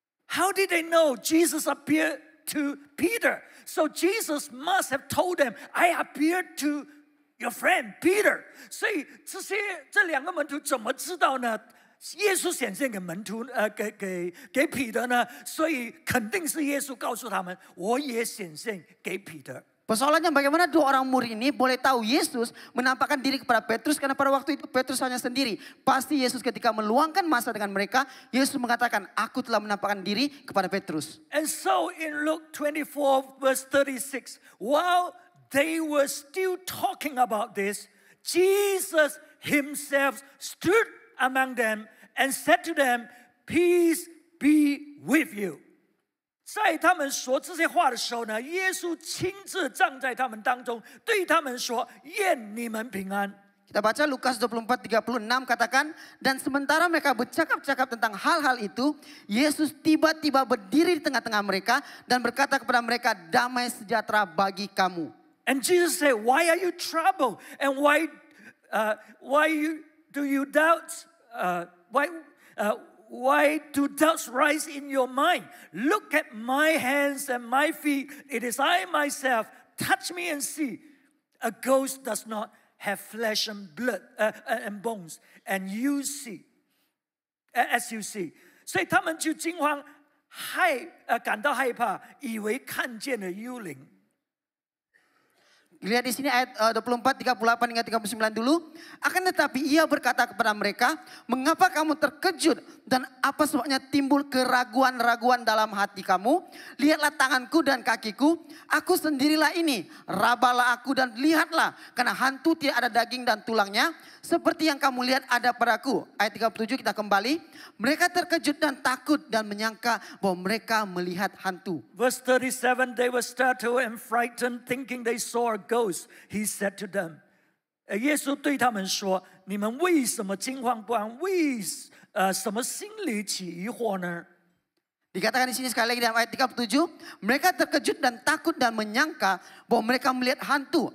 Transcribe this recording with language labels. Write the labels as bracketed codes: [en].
[en] How did they know Jesus appeared to Peter? So Jesus must have told them, I appeared to your friend Peter. [zh] 所以这两个门徒怎么知道呢？耶稣显现给门徒，给彼得呢？所以肯定是耶稣告诉他们，我也显现给彼得。 [ms] Persoalannya bagaimana dua orang murid ini boleh tahu Yesus menampakkan diri kepada Petrus, karena pada waktu itu Petrus hanya sendiri. Pasti Yesus ketika meluangkan masa dengan mereka, Yesus mengatakan, aku telah menampakkan diri kepada Petrus. [en] And so in Luke 24:36, while they were still talking about this, Jesus himself stood among them and said to them, peace be with you. [zh] 在他们说这些话的时候呢，耶稣亲自站在他们当中，对他们说：“愿你们平安。” [ms] Kita baca Lukas 24:36 katakan, dan sementara mereka bercakap-cakap tentang hal-hal itu, Yesus tiba-tiba berdiri di tengah-tengah mereka dan berkata kepada mereka, damai sejahtera bagi kamu. [en] And Jesus said, why are you troubled? And why do you doubt? Why do doubts rise in your mind? Look at my hands and my feet. It is I myself. Touch me and see. A ghost does not have flesh and blood and bones, and you see, as you see. [zh] 所以他们就惊慌，感到害怕，以为看见了幽灵。 [ms] Lihat di sini ayat 24, 38 hingga 39 dulu. Akan tetapi ia berkata kepada mereka, mengapa kamu terkejut dan apa sebabnya timbul keraguan-raguan dalam hati kamu? Lihatlah tanganku dan kakiku, aku sendirilah ini. Rabalah aku dan lihatlah, karena hantu tidak ada daging dan tulangnya, seperti yang kamu lihat ada padaku. Ayat 37 kita kembali. Mereka terkejut dan takut dan menyangka bahwa mereka melihat hantu. [en] Verse 37, they were startled and frightened, thinking they saw a ghost. He said to them, [zh] 耶稣对他们说，你们为什么惊慌不安？为什么心里起疑惑呢？ [ms] Dikatakan di sini sekali lagi dalam ayat 37, mereka terkejut dan takut dan menyangka bahwa mereka melihat hantu.